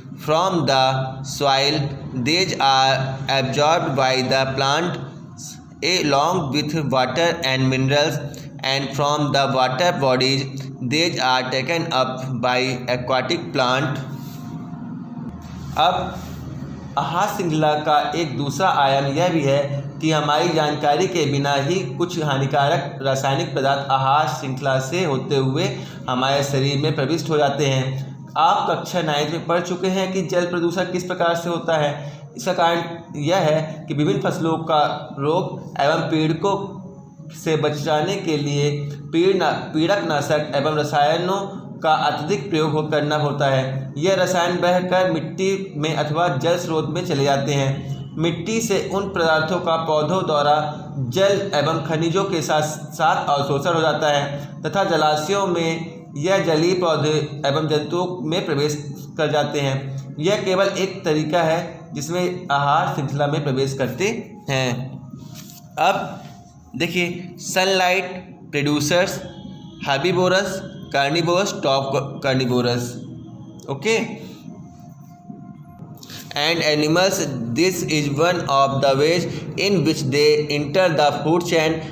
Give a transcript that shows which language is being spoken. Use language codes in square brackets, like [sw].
[en] From the soil, these are absorbed by the plant along with water and minerals, and from the water bodies, these are taken up by aquatic plant. [hi] अब आहार श्रृंखला का एक दूसरा आयाम यह भी है कि हमारी जानकारी के बिना ही कुछ हानिकारक रासायनिक पदार्थ आहार श्रृंखला से होते हुए हमारे शरीर में प्रविष्ट हो जाते हैं। आप कक्षा 9 में पढ़ चुके हैं कि जल प्रदूषण किस प्रकार से होता है। इसका कारण यह है कि विभिन्न फसलों का रोग एवं पीड़कों से बचाने के लिए पीड़कनाशक एवं रसायनों का अत्यधिक प्रयोग करना होता है। यह रसायन बहकर मिट्टी में अथवा जल स्रोत में चले जाते हैं। मिट्टी से उन पदार्थों का पौधों द्वारा जल एवं खनिजों के साथ साथ अवशोषण हो जाता है तथा जलाशयों में यह जलीय पौधे एवं जंतुओं में प्रवेश कर जाते हैं। यह केवल एक तरीका है जिसमें आहार श्रृंखला में प्रवेश करते हैं। अब देखिए, [en] Sunlight producers herbivorous, carnivorous, top carnivorous, okay, and animals. This is one of the ways in which they enter the food chain.